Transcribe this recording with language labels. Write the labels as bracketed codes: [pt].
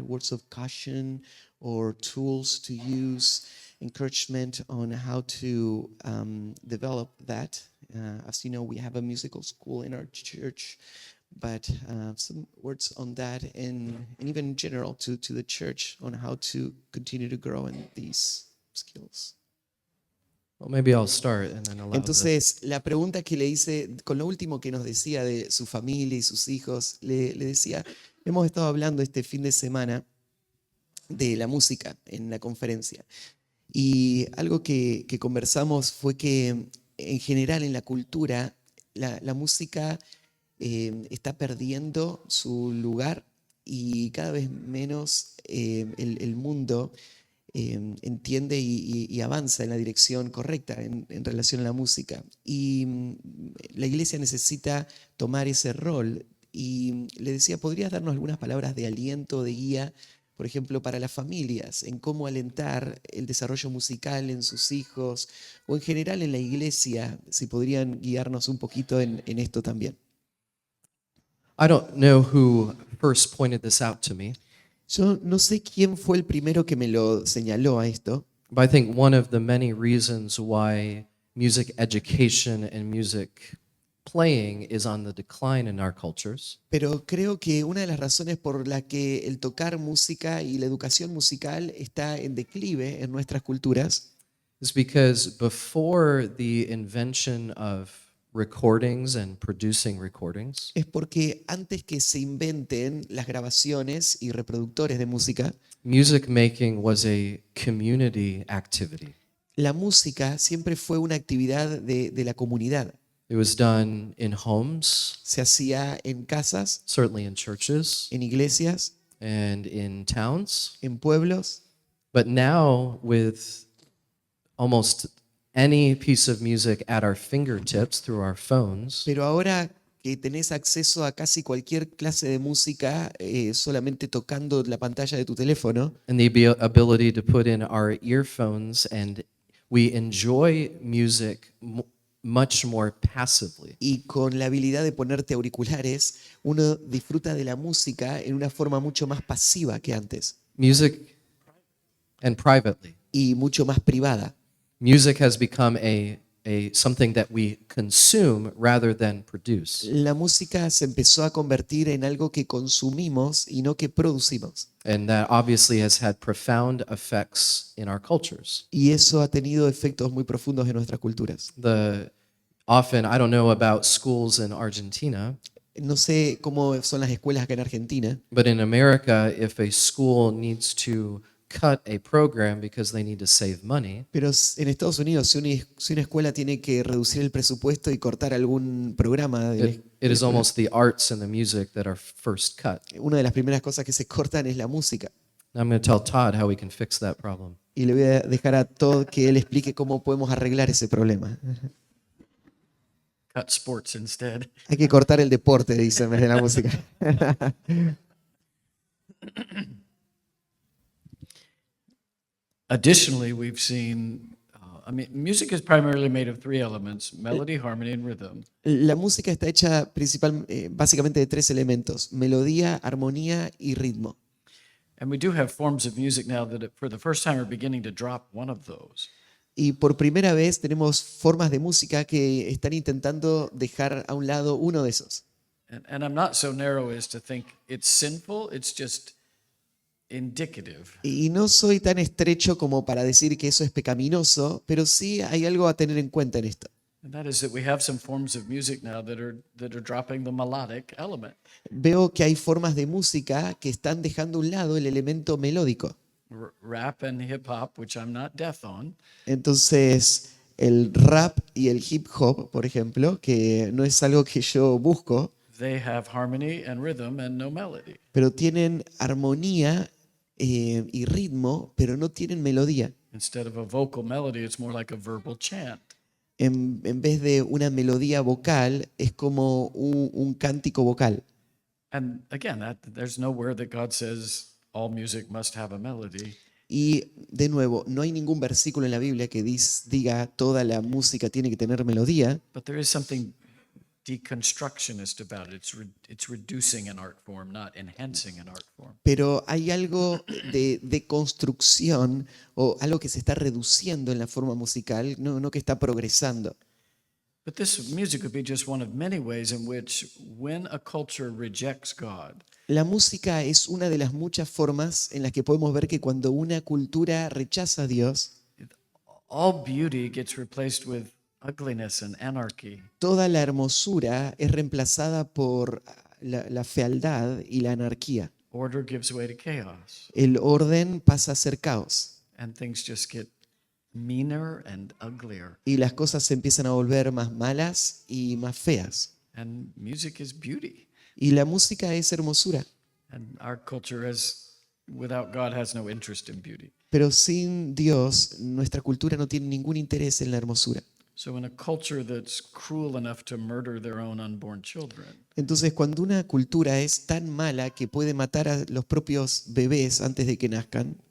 [en] Words of caution or tools to use, encouragement on how to develop that? As you know, we have a musical school in our church, but some words on that and even in general to the church on how to continue to grow in these skills. Well, maybe I'll start and then allow the, [es] Entonces, la pregunta que le hice, con lo último que nos decía de su familia y sus hijos, le decía, hemos estado hablando este fin de semana de la música en la conferencia. Y algo que conversamos fue que en general en la cultura, la música está perdiendo su lugar y cada vez menos el mundo entiende y avanza en la dirección correcta en relación a la música. Y la iglesia necesita tomar ese rol. Y le decía, ¿podrías darnos algunas palabras de aliento, de guía, por ejemplo, para las familias, en cómo alentar el desarrollo musical en sus hijos o en general en la iglesia? Si podrían guiarnos un poquito en esto también. [en] I don't know who first pointed this out to me, [es] Yo no sé quién fue el primero que me lo señaló a esto, [en] but I think one of the many reasons why music education and music playing is on the decline in our cultures [es] pero creo que una de las razones por la que el tocar música y la educación musical está en declive en nuestras culturas [en] is because before the invention of recordings and producing recordings, [es] es porque antes que se inventen las grabaciones y reproductores de música, [en] music making was a community activity. [es] la música siempre fue una actividad de la comunidad. [en] It was done in homes, [es] Se hacía en casas, [en] certainly in churches, [es] en iglesias, [en] and in towns. [es] en pueblos, [en] But now, with almost any piece of music at our fingertips through our phones, [es] pero ahora que tenés acceso a casi cualquier clase de música solamente tocando la pantalla de tu teléfono, [en] and the ability to put in our earphones, and we enjoy music much more passively. [es] y con la habilidad de ponerte auriculares, uno disfruta de la música en una forma mucho más pasiva que antes [en] Music and privately. [es] y mucho más privada. [en] Music has become a something that we consume rather than produce. [es] La música se empezó a convertir en algo que consumimos y no que producimos. [en] And that obviously has had profound effects in our cultures. [es] Y eso ha tenido efectos muy profundos en nuestras culturas. [en] Often, I don't know about schools in Argentina, [es] No sé cómo son las escuelas acá en Argentina, [en] but in America, if a school needs to cut a program because they need to save money, [es] pero en Estados Unidos, si una escuela tiene que reducir el presupuesto y cortar algún programa, [en] it is almost the arts and the music that are first cut. [es] una de las primeras cosas que se cortan es la música. [en] I'm going to tell Todd how we can fix that problem. [es] Y le voy a dejar a Todd que él explique cómo podemos arreglar ese problema. [en] Cut sports instead. [es] Hay que cortar el deporte, dice en vez de la música. [en] Additionally, we've seen, music is primarily made of three elements: melody, harmony, and rhythm. [es] La música está hecha básicamente de tres elementos: melodía, armonía y ritmo. [en] And we do have forms of music now that, for the first time, are beginning to drop one of those. [es] Y por primera vez tenemos formas de música que están intentando dejar a un lado uno de esos. [en] And I'm not so narrow as to think it's sinful, it's just indicative. [es] Y no soy tan estrecho como para decir que eso es pecaminoso, pero sí hay algo a tener en cuenta en esto. [en] And that is that we have some forms of music now that are dropping the melodic element. [es] Veo que hay formas de música que están dejando a un lado el elemento melódico. [en] Rap and hip hop, which I'm not deaf on, [es] Entonces, el rap y el hip hop, por ejemplo, que no es algo que yo busco, [en] they have harmony and rhythm and no melody. [es] pero tienen armonía y ritmo, pero no tienen melodía. [en] Instead of a vocal melody, it's more like a verbal chant. [es] En vez de una melodía vocal, es como un cántico vocal. [en] And again, there's nowhere that God says all music must have a melody. [es] Y de nuevo, no hay ningún versículo en la Biblia que diga toda la música tiene que tener melodía, [en] But there is something deconstructionist about it. It's reducing an art form, not enhancing an art form. [es] pero hay algo de construcción o algo que se está reduciendo en la forma musical, no que está progresando. [en] But this music would be just one of many ways in which, when a culture rejects God, [es] La música es una de las muchas formas en las que podemos ver que cuando una cultura rechaza a Dios, [en] all beauty gets replaced with ugliness and anarchy. [es] toda la hermosura es reemplazada por la fealdad y la anarquía. [en] Order gives way to chaos, [es] El orden pasa a ser caos [en] and things just get meaner and uglier. [es] y las cosas se empiezan a volver más malas y más feas. [en] And music is beauty. [es] Y la música es hermosura, [en] And our culture without God, has no interest in beauty. [es] pero sin Dios nuestra cultura no tiene ningún interés en la hermosura. [en] So in a culture that's cruel enough to murder their own unborn children, [es] Entonces, cuando una cultura es tan mala que puede matar a los propios bebés antes de que nazcan,